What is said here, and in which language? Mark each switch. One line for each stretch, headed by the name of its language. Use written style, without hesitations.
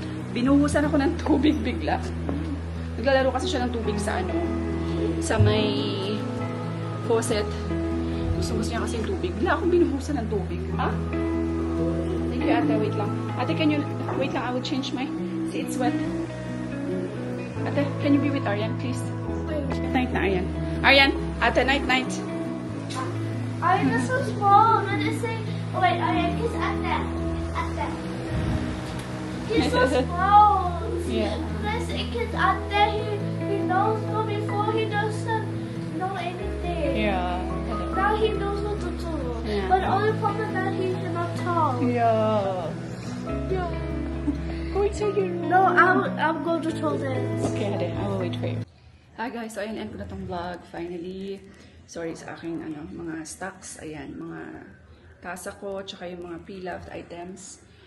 Filipino: Binuhusan ako ng tubig bigla. Naglalaro kasi siya ng tubig sa sa may faucet. Gusto niya kasi yung tubig. Bigla akong binuhusan ng tubig.
English: Ha? Thank you, ate. Wait lang. Ate, can you, wait lang, I will change my, see, it's wet. Ate, can you be with Aryan, please? Night na, Aryan. Aryan, ate, night, night. Arian is so small. When they say, oh wait, Arian, kiss at that. At that. He's so small. Yeah. When I say kiss at that, he knows no before he doesn't know anything. Yeah. Now he knows what to do. Yeah. But only problem that he cannot talk. Yeah. Yeah. Wait, so you No, I'm going to tell this. Okay, ate, I will wait for you.
Filipino: Hi guys, so ayan, end ko na tong vlog, finally. Sorry sa aking mga stocks, ayan, mga tasa ko, tsaka yung mga pre-loved items.